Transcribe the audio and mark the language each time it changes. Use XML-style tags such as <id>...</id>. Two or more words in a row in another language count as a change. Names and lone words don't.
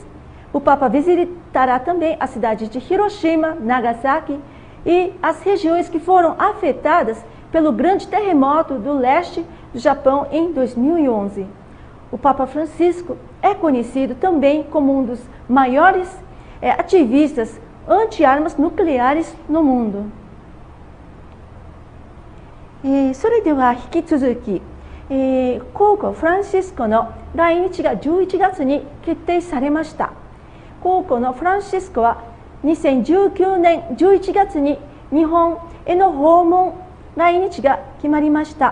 <pt>O Papa visitará também a cidade de Hiroshima, Nagasaki e as regiões que foram afetadas pelo grande terremoto do leste do Japão em 2011. O Papa Francisco é conhecido também como um dos maiores ativistas anti-armas nucleares no mundo.</pt> <ja>それでは引き続き、皇后フランシスコの来日が11月に決定されました。皇后のフランシスコは2019年11月に日本への訪問来日が決まりました。</ja>